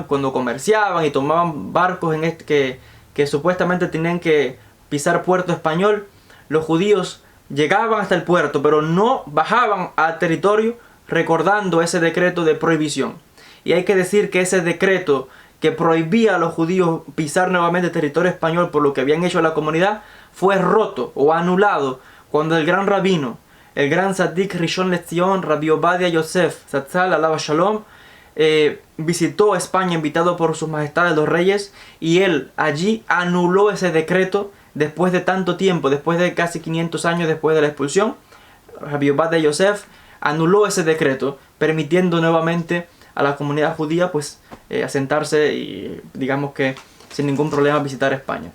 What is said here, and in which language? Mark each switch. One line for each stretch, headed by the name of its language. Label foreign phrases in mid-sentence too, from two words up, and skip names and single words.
Spanish: Cuando comerciaban y tomaban barcos que supuestamente tenían que pisar puerto español, los judíos llegaban hasta el puerto, pero no bajaban al territorio recordando ese decreto de prohibición. Y hay que decir que ese decreto que prohibía a los judíos pisar nuevamente el territorio español por lo que habían hecho a la comunidad, fue roto o anulado cuando el gran rabino, el gran
Hebrew: צדיק ראשון לציון,
Spanish: Rabbi Obadia Yosef,
Hebrew: זצ"ל עליו שלום,
Spanish: visitó España invitado por sus majestades los reyes, y él allí anuló ese decreto después de tanto tiempo, después de casi 500 años después de la expulsión. Rabbi Obadia Yosef anuló ese decreto, permitiendo nuevamente a la comunidad judía pues asentarse y digamos que sin ningún problema visitar España.